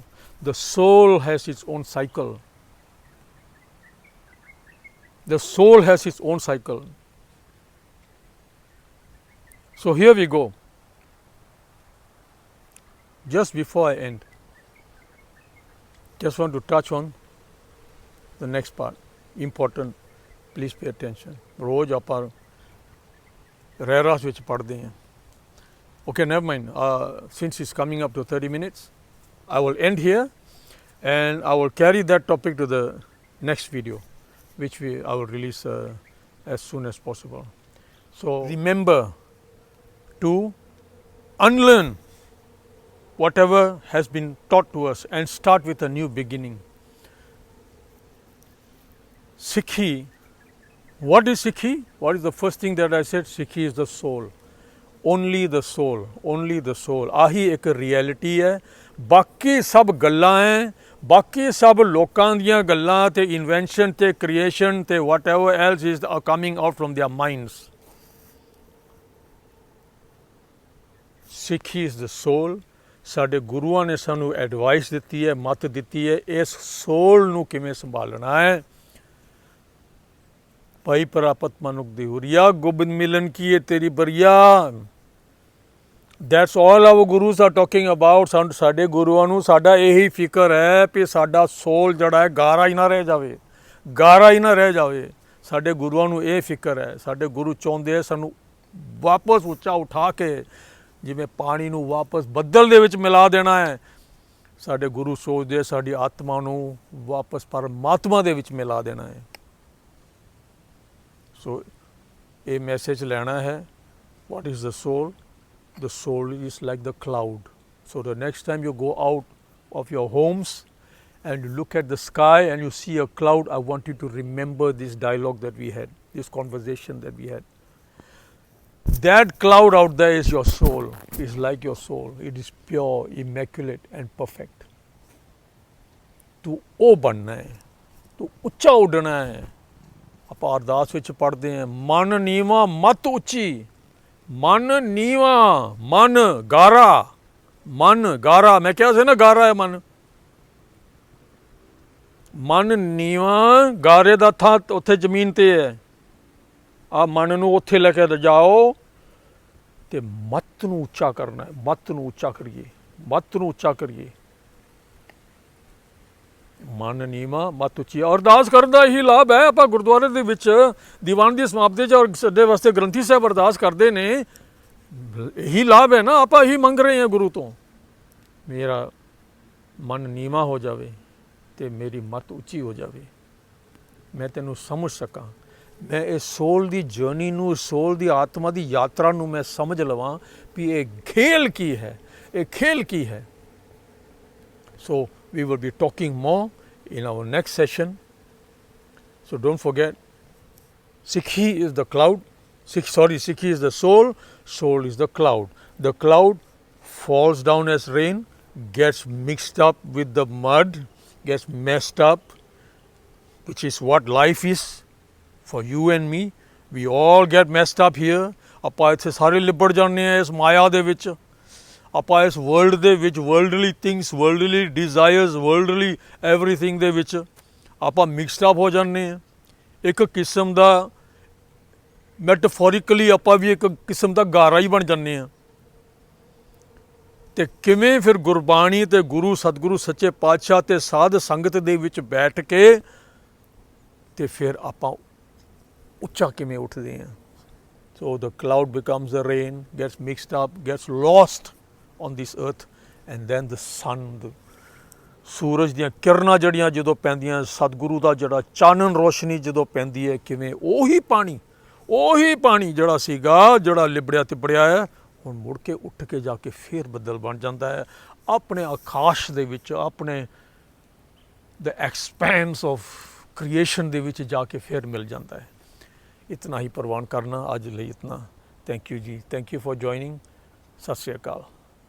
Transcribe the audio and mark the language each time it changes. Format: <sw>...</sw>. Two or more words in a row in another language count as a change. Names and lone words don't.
<en>The soul has its own cycle. The soul has its own cycle. So here we go. Just before I end, just want to touch on the next part. Important, please pay attention.</en> <pa>ਰੋਜ਼ ਆਪਾਂ ਰਹਿਰਾਸ ਵਿੱਚ ਪੜ੍ਹਦੇ ਹੈਂ.</pa> <en>Okay, never mind. Since it's coming up to 30 minutes, I will end here and I will carry that topic to the next video, which I will release as soon as possible. So remember to unlearn whatever has been taught to us and start with a new beginning. Sikhi, what is Sikhi? What is the first thing that I said? Sikhi is the soul. Only the soul, only the soul.</en> <pa>ਆਹੀ ਇੱਕ reality ਹੈ. ਬਾਕੀ ਸਭ ਗੱਲਾਂ ਹੈਂ, ਬਾਕੀ ਸਭ ਲੋਕਾਂ ਦੀਆਂ ਗੱਲਾਂ ਤੇ invention ਤੇ creation ਤੇ</pa> <en>whatever else is coming out from their minds. Sikhi is the soul.</en> <pa>ਸਾਡੇ ਗੁਰੂਆਂ ਨੇ ਸਾਨੂੰ ਐਡਵਾਈਸ ਦਿੱਤੀ ਹੈ, ਮੱਤ ਦਿੱਤੀ ਹੈ, ਇਸ ਸੋਲ ਨੂੰ ਕਿਵੇਂ ਸੰਭਾਲਣਾ ਹੈ. ਭਾਈ ਪ੍ਰਾਪਤ ਮਨੁੱਖ ਦੀ ਹੁਰੀਆ, ਗੋਬਿੰਦ ਮਿਲਨ ਕੀ ਹੈ ਤੇਰੀ ਬਰੀਆ.</pa> <en>That's all our gurus are talking about.</en> <pa>ਸਾਡੇ ਗੁਰੂਆਂ ਨੂੰ ਸਾਡਾ ਇਹੀ ਫਿਕਰ ਹੈ ਕਿ ਸਾਡਾ ਸੋਲ ਜਿਹੜਾ ਹੈ ਗਾਰਾ ਹੀ ਨਾ ਰਹਿ ਜਾਵੇ, ਗਾਰਾ ਹੀ ਨਾ ਰਹਿ ਜਾਵੇ. ਸਾਡੇ ਗੁਰੂਆਂ ਨੂੰ ਇਹ ਫਿਕਰ ਹੈ. ਸਾਡੇ ਗੁਰੂ ਚਾਹੁੰਦੇ ਸਾਨੂੰ ਵਾਪਸ ਉੱਚਾ ਉਠਾ ਕੇ ਜਿਵੇਂ ਪਾਣੀ ਨੂੰ ਵਾਪਸ ਬੱਦਲ ਦੇ ਵਿੱਚ ਮਿਲਾ ਦੇਣਾ ਹੈ. ਸਾਡੇ ਗੁਰੂ ਸੋਚਦੇ ਸਾਡੀ ਆਤਮਾ ਨੂੰ ਵਾਪਸ ਪਰਮਾਤਮਾ ਦੇ ਵਿੱਚ ਮਿਲਾ ਦੇਣਾ ਹੈ. ਸੋ ਇਹ ਮੈਸੇਜ ਲੈਣਾ ਹੈ.</pa> <en>What is the soul? The soul is like the cloud. So the next time you go out of your homes and you look at the sky and you see a cloud, I want you to remember this dialogue that we had, this conversation that we had. That cloud out there is your soul, is like your soul. It is pure, immaculate and perfect.</en> <pa>ਤੂੰ ਉਹ ਬਣਨਾ ਹੈ, ਤੂੰ ਉੱਚਾ ਉੱਡਣਾ ਹੈ. ਆਪਾਂ ਅਰਦਾਸ ਵਿੱਚ ਪੜ੍ਹਦੇ ਹਾਂ, ਮਨ ਨੀਵਾਂ ਮਤ ਉੱਚੀ. ਮਨ ਨੀਵਾਂ, ਮਨ ਗਾਰਾ, ਮਨ ਗਾਰਾ. ਮੈਂ ਕਿਆ ਸੇ ਨਾ ਗਾਰਾ ਹੈ ਮਨ. ਮਨ ਨੀਵਾਂ ਗਾਰੇ ਦਾ ਥਾ ਉੱਥੇ ਜ਼ਮੀਨ ਤੇ ਹੈ. ਆ ਮਨ ਨੂੰ ਉੱਥੇ ਲੈ ਕੇ ਜਾਓ ਤੇ ਮਤ ਨੂੰ ਉੱਚਾ ਕਰਨਾ ਹੈ. ਮਤ ਨੂੰ ਉੱਚਾ ਕਰੀਏ, ਮਤ ਨੂੰ ਉੱਚਾ ਕਰੀਏ. ਮਨ ਨੀਵਾਂ ਮਤ ਉੱਚੀ. ਅਰਦਾਸ ਕਰਨ ਦਾ ਇਹੀ ਲਾਭ ਹੈ. ਆਪਾਂ ਗੁਰਦੁਆਰੇ ਦੇ ਵਿੱਚ ਦੀਵਾਨ ਦੀ ਸਮਾਪਤੀ 'ਚ ਔਰ ਸਾਡੇ ਵਾਸਤੇ ਗ੍ਰੰਥੀ ਸਾਹਿਬ ਅਰਦਾਸ ਕਰਦੇ ਨੇ. ਇਹੀ ਲਾਭ ਹੈ ਨਾ. ਆਪਾਂ ਇਹੀ ਮੰਗ ਰਹੇ ਹਾਂ ਗੁਰੂ ਤੋਂ, ਮੇਰਾ ਮਨ ਨੀਵਾਂ ਹੋ ਜਾਵੇ ਅਤੇ ਮੇਰੀ ਮਤ ਉੱਚੀ ਹੋ ਜਾਵੇ, ਮੈਂ ਤੈਨੂੰ ਸਮਝ ਸਕਾਂ. ਮੈਂ ਇਹ ਸੋਲ ਦੀ ਜਰਨੀ ਨੂੰ, ਸੋਲ ਦੀ ਆਤਮਾ ਦੀ ਯਾਤਰਾ ਨੂੰ ਮੈਂ ਸਮਝ ਲਵਾਂ ਵੀ ਇਹ ਖੇਲ ਕੀ ਹੈ, ਇਹ ਖੇਲ ਕੀ ਹੈ।</pa> <en>So we will be talking more in our next session. So don't forget, Sikhi is the cloud, Sikhi is the soul, soul is the cloud. The cloud falls down as rain, gets mixed up with the mud, gets messed up, which is what life is for you and me. We all get messed up here.</en> <pa>ਆਪਾਂ ਇੱਥੇ ਸਾਰੇ ਲਿਬੜ ਜਾਂਦੇ ਹਾਂ ਇਸ ਮਾਇਆ ਦੇ ਵਿੱਚ। ਆਪਾਂ ਇਸ ਵਰਲਡ ਦੇ ਵਿੱਚ</pa> <en>worldly things, worldly desires, worldly everything</en> <pa>ਦੇ ਵਿੱਚ ਆਪਾਂ</pa> <en>mixed up</en> <pa>ਹੋ ਜਾਂਦੇ ਹਾਂ। ਇੱਕ ਕਿਸਮ ਦਾ ਮੈਟਾਫੋਰਿਕਲੀ ਆਪਾਂ ਵੀ ਇੱਕ ਕਿਸਮ ਦਾ ਗਾਰਾ ਹੀ ਬਣ ਜਾਂਦੇ ਹਾਂ। ਅਤੇ ਕਿਵੇਂ ਫਿਰ ਗੁਰਬਾਣੀ ਅਤੇ ਗੁਰੂ ਸਤਿਗੁਰੂ ਸੱਚੇ ਪਾਤਸ਼ਾਹ ਅਤੇ ਸਾਧ ਸੰਗਤ ਦੇ ਵਿੱਚ ਬੈਠ ਕੇ ਅਤੇ ਫਿਰ ਆਪਾਂ ਉੱਚਾ ਕਿਵੇਂ ਉੱਠਦੇ ਹਾਂ।</pa> <en>So the cloud becomes the rain, gets mixed up, gets lost on this earth, and then the sun,</en> <pa>ਸੂਰਜ ਦੀਆਂ ਕਿਰਨਾਂ ਜਿਹੜੀਆਂ ਜਦੋਂ ਪੈਂਦੀਆਂ, ਸਤਿਗੁਰੂ ਦਾ ਜਿਹੜਾ ਚਾਨਣ ਰੋਸ਼ਨੀ ਜਦੋਂ ਪੈਂਦੀ ਹੈ, ਕਿਵੇਂ ਉਹੀ ਪਾਣੀ ਜਿਹੜਾ ਸੀਗਾ, ਜਿਹੜਾ ਲਿਬੜਿਆ ਤਿਬੜਿਆ ਹੈ, ਹੁਣ ਮੁੜ ਕੇ ਉੱਠ ਕੇ ਜਾ ਕੇ ਫੇਰ ਬੱਦਲ ਬਣ ਜਾਂਦਾ ਹੈ ਆਪਣੇ ਆਕਾਸ਼ ਦੇ ਵਿੱਚ, ਆਪਣੇ</pa> <en>the expanse of creation</en> <pa>ਦੇ ਵਿੱਚ ਜਾ ਕੇ ਫੇਰ ਮਿਲ ਜਾਂਦਾ ਹੈ। ਇਤਨਾ ਹੀ ਪਰਵਾਨ ਕਰਨਾ, ਅੱਜ ਲਈ ਇਤਨਾ।</pa> <en>thank you</en> <pa>ਜੀ,</pa> <en>thank you for joining.</en> <pa>ਸਤਿ ਸ੍ਰੀ ਅਕਾਲ।</pa>